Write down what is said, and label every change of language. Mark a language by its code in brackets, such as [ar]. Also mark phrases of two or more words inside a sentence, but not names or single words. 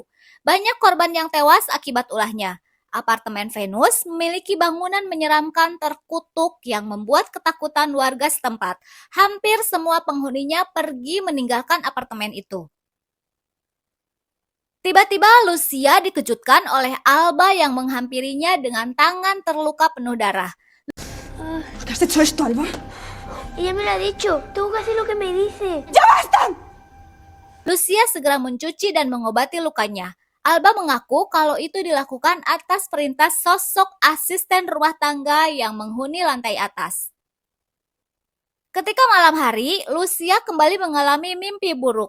[id] Banyak korban yang tewas akibat ulahnya. Apartemen Venus memiliki bangunan menyeramkan terkutuk yang membuat ketakutan warga setempat. Hampir semua penghuninya pergi meninggalkan apartemen itu. Tiba-tiba Lucia dikejutkan oleh Alba yang menghampirinya dengan tangan terluka penuh darah. [es] ¿Te has hecho esto, Alba? Ella me lo ha dicho. Tengo que hacer lo que me dice. ¡Ya basta! [id] Lucia segera mencuci dan mengobati lukanya. Alba mengaku kalau itu dilakukan atas perintah sosok asisten rumah tangga yang menghuni lantai atas. Ketika malam hari, Lucia kembali mengalami mimpi buruk.